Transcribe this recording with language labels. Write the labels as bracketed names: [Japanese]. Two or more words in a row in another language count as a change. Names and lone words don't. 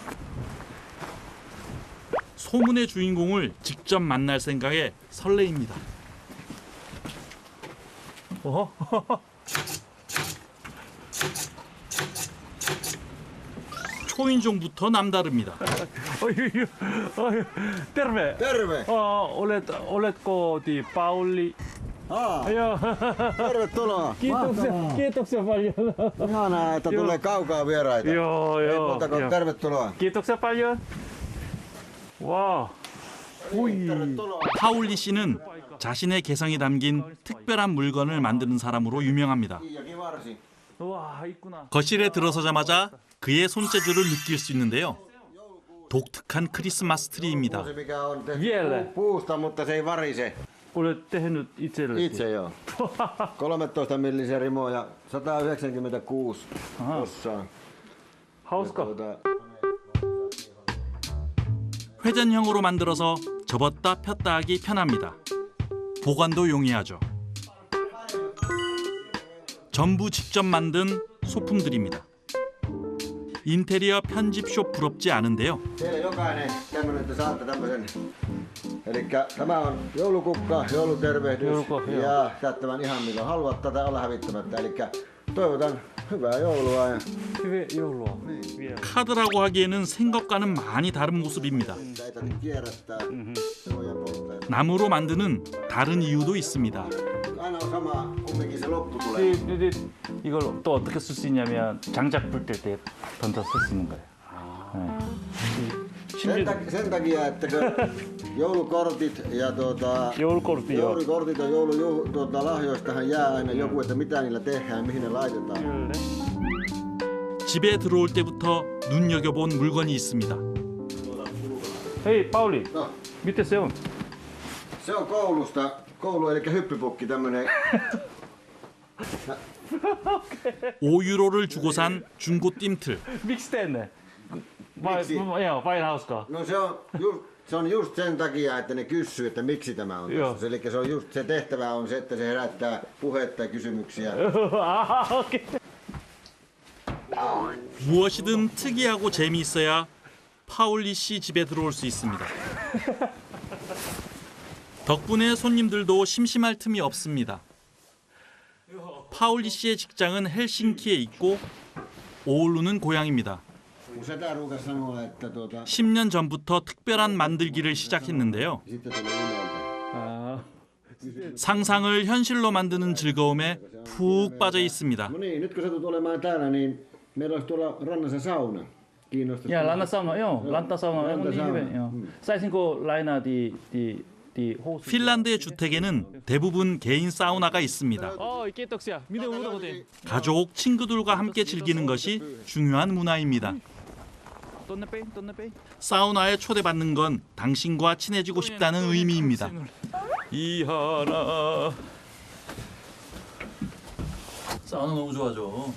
[Korean] 소문의 주인공을 직접 만날 생각에 설레입니다. 초인종부터 남다릅니다. [Finnish] Terve. Terve. Oletko Pauli? Joo. Tervetuloa. Kiitoksia paljon. Ihanaa, että tulee kaukaa vieraita. Joo. Ei muuta kuin tervetuloa. Kiitoksia paljon. [Korean] 와. 파울리 씨는 자신의 개성이 담긴 특별한 물건을 만드는 사람으로 유명합니다. 거실에 들어서자마자 그의 손재주를 느낄 수 있는데요. 독특한 크리스마스 트리입니다. [Finnish] Puusta, mutta se ei varise. Olet tehnyt itsellesi? Itse joo. 13 millisiä rimoja, 196 osaa. Hauska. [Korean] 회전형으로 만들어서 접었다 폈다 하기 편합니다. 보관도 용이하죠. 전부 직접 만든 소품들입니다. 인테리어 편집숍 부럽지 않은데요. [Finnish] Teille jokainen tämmönen, että saatte tämmösen. Elikkä tämä on joulukukka, joulutervehdys ja tämän ihan milloin haluat tätä olla hävittämättä. Elikkä toivotan hyvää joulua. Hyvää joulua. [Korean] 카드라고 하기에는 생것과는 많이 다른 모습입니다. [Finnish] Ei tarvitse kierrättää. Se voidaan polttaa. [Korean] 나무로 만드는 다른 이유도 있습니다. [Finnish] Aina on sama, kumminkin se loppu tulee. [Korean] 이걸 또 어떻게 쓸 수 있냐면 장작 불 때 던져 쓸 수 있는 거예요. [Finnish] Sen takia, että joulukortit ja joulukortit ja lahjoistahan jää aina joku, että mitä niillä tehdään, mihin ne laitetaan. [Korean] 집에 들어올 때부터 눈여겨본 물건이 있습니다. [Finnish] Hei Pauli, mitä se on? Se on koulu eli hyppypukki tämmönen. [Korean] 5유로를 주고 산 중고 띰틀. [Finnish] Miksi teenne? Miksi? Joo, vain hauskaa. No se on just sen takia, että ne kysyy, että miksi tämä on tässä. Eli se on just se tehtävä on se, että se herättää puhetta ja kysymyksiä. [Korean] 무엇이든 특이하고 재미있어야 파울리 씨 집에 들어올 수 있습니다. 덕분에 손님들도 심심할 틈이 없습니다. 파울리 씨의 직장은 헬싱키에 있고 오울루는 고향입니다. 10년 전부터 특별한 만들기를 시작했는데요. 상상을 현실로 만드는 즐거움에 푹 빠져 있습니다. [Finnish] No niin, nyt kun satut olemaan täällä, niin meillä olisi tuolla rannassa sauna. Kiinnostatko? Ja lantasauna, joo, lantasauna on niin hyvä, joo. Saisinko lainaa die 호수? [Korean] 핀란드의 주택에는 대부분 개인 사우나가 있습니다. [Finnish] kiitoksia. Miten muuta kotiin? [Korean] 가족, 친구들과 함께 즐기는 것이 중요한 문화입니다. 사우나에 초대받는 건 당신과 친해지고 싶다는 의미입니다. 이하나. 사우나 너무 좋아하죠.